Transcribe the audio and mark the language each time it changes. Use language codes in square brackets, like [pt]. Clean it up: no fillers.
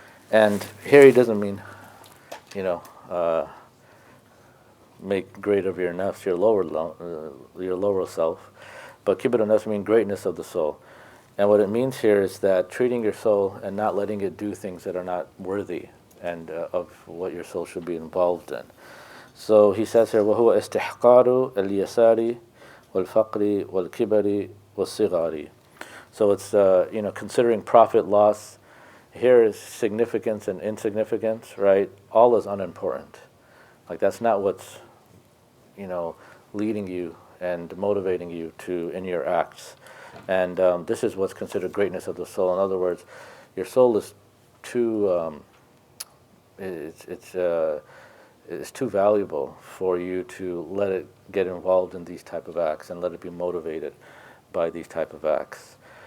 [en] And here he doesn't mean, make great of your nafs, your lower self, but kibarun nafs means greatness of the soul. And what it means here is that treating your soul and not letting it do things that are not worthy and of what your soul should be involved in. So he says here, [ar] وَهُوَ إِسْتِحْقَارُ الْيَسَارِ وَالْفَقْرِ وَالْكِبَرِ وَالصِّغَارِ. [en] So it's considering profit, loss. Here is significance and insignificance, right? All is unimportant. Like that's not what's leading you and motivating you in your acts. And this is what's considered greatness of the soul. In other words, your soul is too it's too valuable for you to let it get involved in these type of acts and let it be motivated by these type of acts.